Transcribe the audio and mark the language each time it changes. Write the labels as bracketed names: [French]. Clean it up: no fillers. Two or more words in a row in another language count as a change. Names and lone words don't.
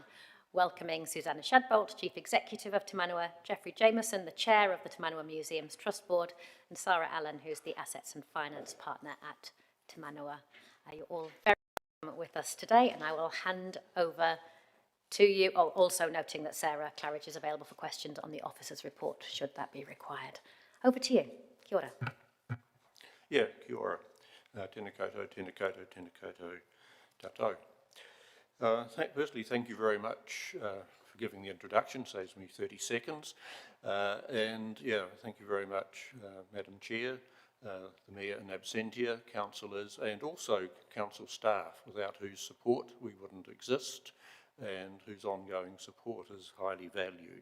[English] Welcoming Susanna Shadbolt, Chief Executive of Te Manawa, Geoffrey Jameson, the Chair of the Te Manawa Museums Trust Board, and Sarah Allen, who's the Assets and Finance Partner at Te Manawa. You're all very welcome with us today, and I will hand over to you. Oh, also noting that Sarah Claridge is available for questions on the officer's report, should that be required. Over to you. [Māori] Kia ora. Yeah, kia ora. Tēnā koutou, tēnā koutou, tēnā koutou tātou. [English] Firstly, thank you very much for giving the introduction, saves me 30 seconds. And yeah, thank you very much, Madam Chair, the Mayor in absentia, councillors, and also council staff, without whose support we wouldn't exist, and whose ongoing support is highly valued.